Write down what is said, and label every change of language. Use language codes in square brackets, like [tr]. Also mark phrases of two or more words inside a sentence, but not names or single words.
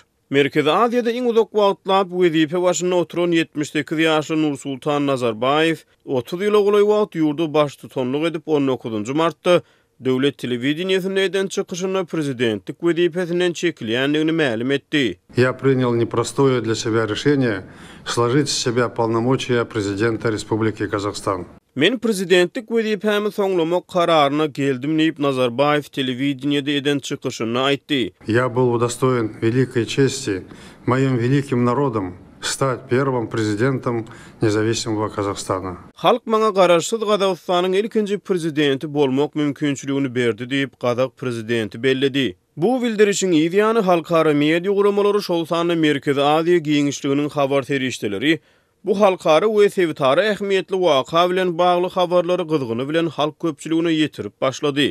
[tk] Merkezi Aziýada iň uzak wagtlap wezipe başynda oturan 78 ýaşly Nursultan Nazarbayew 30 ýyla golay wagt ýurdu baş tutanlyk edip 19 martda döwlet telewizioniýasyndan çykyşyna prezidentlik wezipesinden çekilýänligini ma'lum etdi. [ru] Я принял непростое для себя решение сложить с себя полномочия президента Республики Казахстан. [tk] Men prezidentlik wezipemi soňlamak kararyna geldim diýip Nazarbayew telewizioniýada eden çykyşyny aýtdy. [ru] Я был удостоен великой чести моим великим народом стать первым президентом независимого Казахстана. [tk] Halk maňa garaşsyz Gazagystanyň ilkinji prezidenti bolmak mümkinçiligini berdi diýip Gazak prezidenti belledi. Bu bildirişiň ýa-ni halkara media guramalary şol sany Merkezi Aziýa giňişliginiň habar serişdeleri bu halkara we sevtara ähmiýetli waka bilen bagly habarlary gyzgyny bilen halk köpçüligine ýetirip başlady.